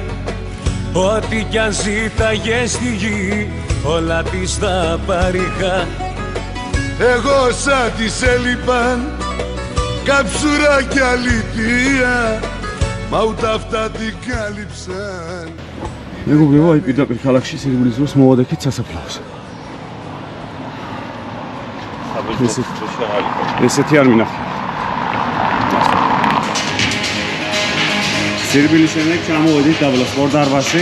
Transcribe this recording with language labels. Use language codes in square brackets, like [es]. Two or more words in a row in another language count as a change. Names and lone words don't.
[el] Ό,τι κι αν ζήταγε στη γη, όλα της τα παρήχα. Εγώ σαν της έλειπαν καψούρα κι αλήθεια, μα ούτε αυτά την κάλυψαν. [ka] მეგობრებო, აი პირდაპირ ქალაქში სირბილის დროს მოვადექით სასაფლაოს. ესეთი არ მინახე. სირბილის შემდეგ ჩამოვედით დაბლა სპორტ დარბაზში.